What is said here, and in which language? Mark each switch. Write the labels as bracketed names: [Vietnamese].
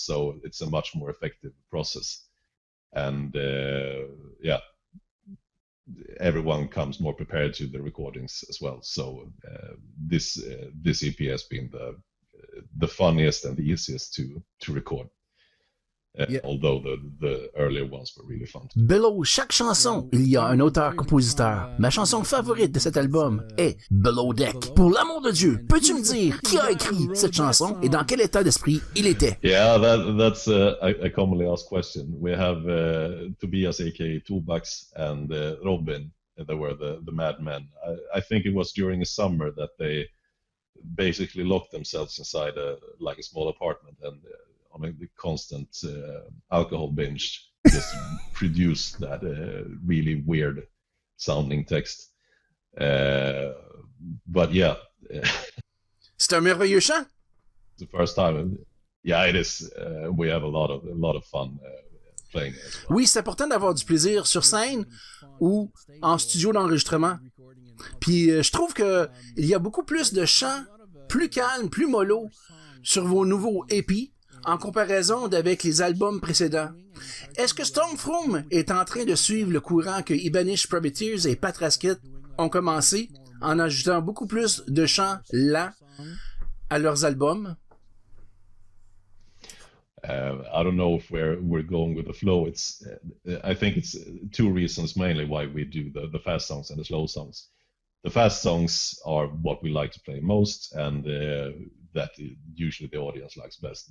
[English] So it's a much more effective process. And yeah, everyone comes more prepared to the recordings as well. So this EP has been the funniest and the easiest to record. Yeah. Although the earlier ones were really fun. [French] Below chaque chanson, il y a un auteur-compositeur. Ma chanson favorite de cet album est Below Deck. Pour l'amour de Dieu, peux-tu me dire qui a écrit cette chanson et dans quel état d'esprit il était? [English] Yeah, that's a commonly asked question. We have Tobias, aka Tobax, and Robin. They were the madmen. I think it was during the summer that they basically locked themselves inside a small apartment and on a constant alcohol binge just produced that really weird sounding text. But yeah. [French] C'est un merveilleux chant. [English] The first time. Yeah, it is. We have a lot of fun playing it as well. [French] Oui, c'est important d'avoir du plaisir sur scène ou en studio d'enregistrement. Puis je trouve que il y a beaucoup plus de chants plus calmes, plus mollo sur vos nouveaux EP en comparaison d'avec les albums précédents. Est-ce que Stormfront est en train de suivre le courant que Ibanish Privateers et Pat Raskit ont commencé en ajoutant beaucoup plus de chants lents à leurs albums? [English] I don't know if we're going with the flow. I think it's two reasons mainly why we do the fast songs and the slow songs. The fast songs are what we like to play most, and that usually the audience likes best.